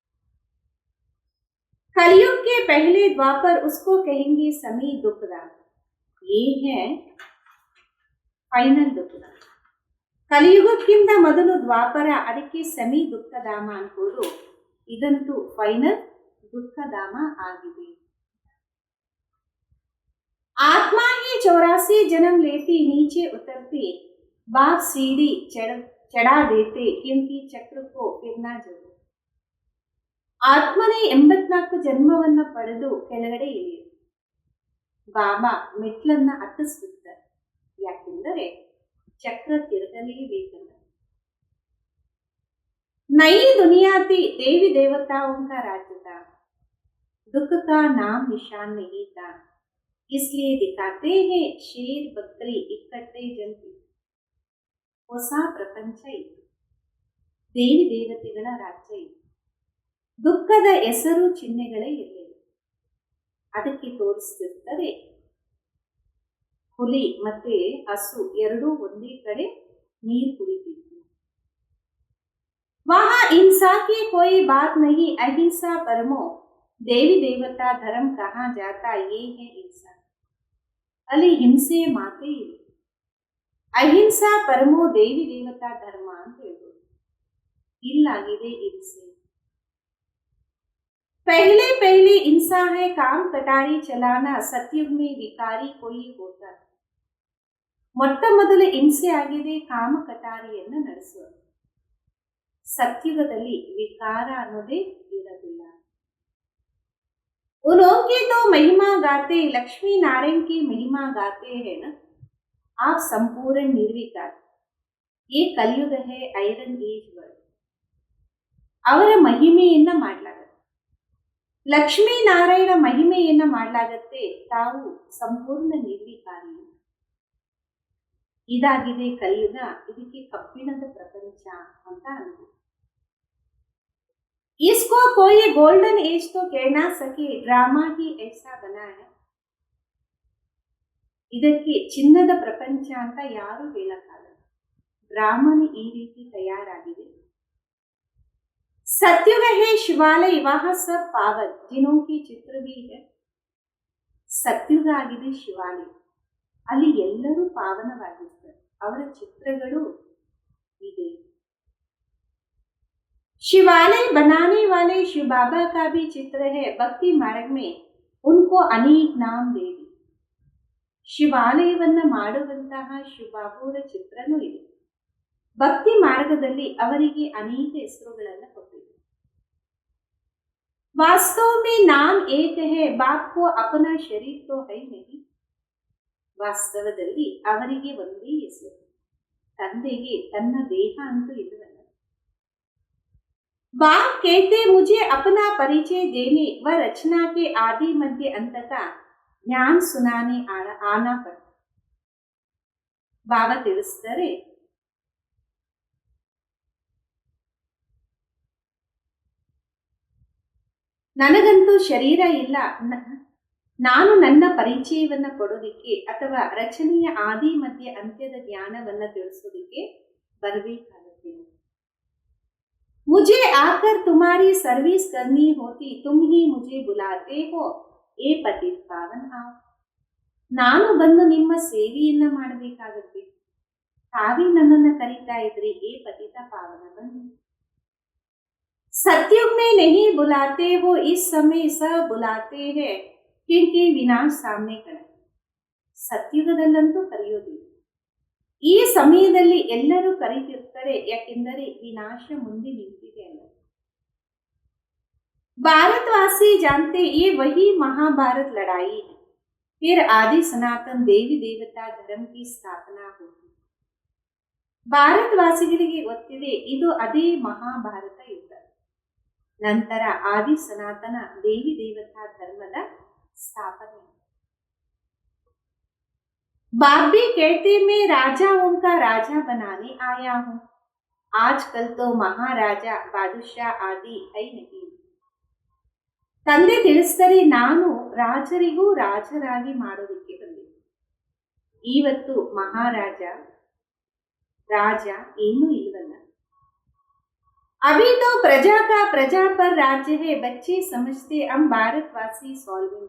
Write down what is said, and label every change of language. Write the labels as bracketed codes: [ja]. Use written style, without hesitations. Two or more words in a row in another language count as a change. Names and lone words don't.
[hi] कलयुग के पहले द्वापर उसको कहेंगे समी दुखदान. ये है फाइनल दुःखधाम. [kn] ಕಲಿಯುಗಕ್ಕಿಂತ ಮೊದಲು ದ್ವಾಪರ, ಅದಕ್ಕೆ ಸಮಿ ದುಃಖಧಾಮ ಅನ್ಕೋದು. ಇದಂತೂ ಫೈನಲ್ ದುಃಖಧಾಮ ಆಗಿದೆ. [hi] आत्मा ही 84 जन्म लेती, नीचे उतरती, बाप सीढ़ी चढ़ा देते, क्योंकि चक्र को फिरना जरूर. [kn] ಆತ್ಮನೇ 84 ಜನ್ಮವನ್ನ ಪಡೆದು ಕೆಳಗಡೆ ಇಳಿಯಿತು. ಬಾಬಾ ಮೆಟ್ಲನ್ನ ಹತ್ತಿಸ್ಬಿಡ್ತಾರೆ. ಯಾಕೆಂದರೆ ಚಕ್ರ ತಿರುಗಲೇಬೇಕಲ್ಲ. [hi] नई दुनिया थी, देवी देवताओं का राज्य था, दुख का नाम निशान नहीं था, इसलिए दिखाते हैं शेर बकरी इकट्ठे जलते. [kn] ಹೊಸ ಪ್ರಪಂಚ ಇತ್ತು, ದೇವಿ ದೇವತೆಗಳ ರಾಜ್ಯ ಇತ್ತು. ದುಃಖದ ಹೆಸರು ಚಿಹ್ನೆಗಳೇ ಇರಲಿಲ್ಲ. ಅದಕ್ಕೆ ತೋರಿಸ್ತಿರ್ತಾರೆ ಹುಲಿ ಮತ್ತೆ ಹಸು ಎರಡೂ ಒಂದೇ ಕಡೆ ನೀರು ಕುಡಿತಿತ್ತು. [hi] वहां हिंसा की कोई बात नहीं, अहिंसा परमो देवी देवता धर्म कहा जाता ये है हिंसा. [kn] ಅಲ್ಲಿ ಹಿಂಸೆ ಮಾತೇ ಇಲ್ಲ. ಅಹಿಂಸಾ ಪರಮೋ ದೇವಿ ದೇವತಾ ಧರ್ಮ ಅಂತ ಹೇಳ್ಬೋದು. ಇಲ್ಲಾಗಿದೆ ಹಿಂಸೆ. [hi] पहले पहले हिंसा है काम कटारी चलाना, सतयुग में विकारी कोई होता. [kn] ಮೊಟ್ಟ ಮೊದಲು ಹಿಂಸೆ ಆಗಿದೆ ಕಾಮ ಕಟಾರಿಯನ್ನು ನಡೆಸುವುದು. ಸತ್ಯುಗದಲ್ಲಿ ವಿಕಾರ ಅನ್ನೋದೇ ಇರಲಿಲ್ಲ. [hi] उनकी तो महिमा गाते, लक्ष्मी नारायण की महिमा गाते हैं ना, आप संपूर्ण निर्विकार. ये कलयुग है, [en] Iron Age world. [kn] ಅವರ ಮಹಿಮೆಯನ್ನ ಮಾಡಲಾಗುತ್ತೆ, ಲಕ್ಷ್ಮೀ ನಾರಾಯಣ ಮಹಿಮೆಯನ್ನ ಮಾಡಲಾಗತ್ತೆ. ತಾವು ಸಂಪೂರ್ಣ ನಿರ್ವಿಕಾರಿ. ಇದಾಗಿದೆ ಕಲಿಯುಗ. ಇದಕ್ಕೆ ಕಬ್ಬಿಣದ ಪ್ರಪಂಚ ಅಂತ ಅಂದ್ರು. [hi] इसको कोई [en] golden age [hi] तो कह ना सके, ड्रामा ही ऐसा बना है. [kn] ಇದಕ್ಕೆ ಚಿನ್ನದ ಪ್ರಪಂಚ ಅಂತ ಯಾರು ಹೇಳಕ್ಕಾಗಲ್ಲ. ಡ್ರಾಮನಿ ಈ ರೀತಿ ತಯಾರಾಗಿದೆ. [hi] सत्युग है शिवालय, वहां सब पावन जिनों की चित्र भी है. [kn] ಸತ್ಯುಗ ಆಗಿದೆ ಶಿವಾಲಯ, ಅಲ್ಲಿ ಎಲ್ಲರೂ ಪಾವನವಾಗಿರ್ತಾರೆ, ಅವರ ಚಿತ್ರಗಳು ಇದೆ. [hi] शिवालय बनाने वाले शिव बाबा का भी चित्र है. भक्ति मार्ग में उनको अनेक नाम दे दी. [kn] ಶಿವಾಲಯವನ್ನ ಮಾಡುವಂತಹ ಶಿವಬಾಬುರ ಚಿತ್ರನೂ ಇದೆ. ಭಕ್ತಿ ಮಾರ್ಗದಲ್ಲಿ ಅವರಿಗೆ ಅನೇಕ ಹೆಸರುಗಳನ್ನು ಕೊಟ್ಟಿದೆ. [hi] वास्तव में नाम एक है, बाप को अपना शरीर तो है नहीं. [kn] ವಾಸ್ತವದಲ್ಲಿ ಅವರಿಗೆ ಒಂದೇ ಹೆಸರು, ತಂದೆಗೆ ತನ್ನ ದೇಹ ಅಂತೂ ಇಲ್ಲವಲ್ಲ. [hi] बाप कहते मुझे अपना परिचय देने व रचना के आदि मध्य अंत का ज्ञान सुनाने आना पड़ता. [kn] बाबा ತಿಳಿಸ್ತಾರೆ, ನನಗಂತೂ ಶರೀರ ಇಲ್ಲ, ನಾನು ನನ್ನ ಪರಿಚಯವನ್ನ ಕೊಡೋದಿಕ್ಕೆ ಅಥವಾ ರಚನೆಯ ಆದಿ ಮಧ್ಯ ಅಂತ್ಯದ ಜ್ಞಾನವನ್ನ ತಿಳಿಸೋದಿಕ್ಕೆ ಬರಬೇಕಾಗುತ್ತೆ. [hi] मुझे आकर तुम्हारी सर्विस करनी होती, तुम ही मुझे बुलाते हो, ए पतित पावन आओ. [kn] ನಾನು ಬಂದು ನಿಮ್ಮ ಸೇವೆಯನ್ನ ಮಾಡಬೇಕಾಗುತ್ತೆ, ತಾವೇ ನನ್ನನ್ನ ಕರೀತಾ ಇದ್ರಿ, ಏ ಪತಿತ ಪಾವನ ಬನ್ನಿ. [hi] सत्युग में नहीं बुलाते हो, इस समय सब बुलाते हैं क्योंकि विनाश सामने खड़ा. [kn] ಸತ್ಯುಗದಲ್ಲಂತೂ ಕರೆಯೋದಿಲ್ಲ, ಈ ಸಮಯದಲ್ಲಿ ಎಲ್ಲರೂ ಕರೀತಿರ್ತಾರೆ, ಯಾಕೆಂದರೆ ವಿನಾಶ ಮುಂದೆ ನಿಂತಿದೆ ಅಲ್ಲ. [hi] भारतवासी जानते ये वही महाभारत लड़ाई है, फिर आदि सनातन देवी देवता धर्म की स्थापना होगी. [kn] ಭಾರತವಾಸಿಗಳಿಗೆ ಗೊತ್ತಿದೆ, ಇದು ಅದೇ ಮಹಾಭಾರತ ಯುದ್ಧ, ನಂತರ ಆದಿ ಸನಾತನ ದೇವಿ ದೇವತಾ ಧರ್ಮದ ಸ್ಥಾಪನೆ. [hi] बाप भी कहते मैं राजाओं का राजा बनाने आया हूं, आजकल तो महाराजा बादशाह आदि है नहीं. [kn] ತಂದೆ ತಿಳಿಸ್ತಾರೆ, ನಾನು ರಾಜರಿಗೂ ರಾಜರಾಗಿ ಮಾಡೋದಕ್ಕೆ ಬಂದಿದ್ದೆ. ಇವತ್ತು ಮಹಾರಾಜ ರಾಜ ಏನೂ ಇಲ್ವಲ್ಲ. [hi] अभी तो प्रजा का प्रजा पर राज्य है, बच्चे समझते हम भारतवासी सॉल्वेंट.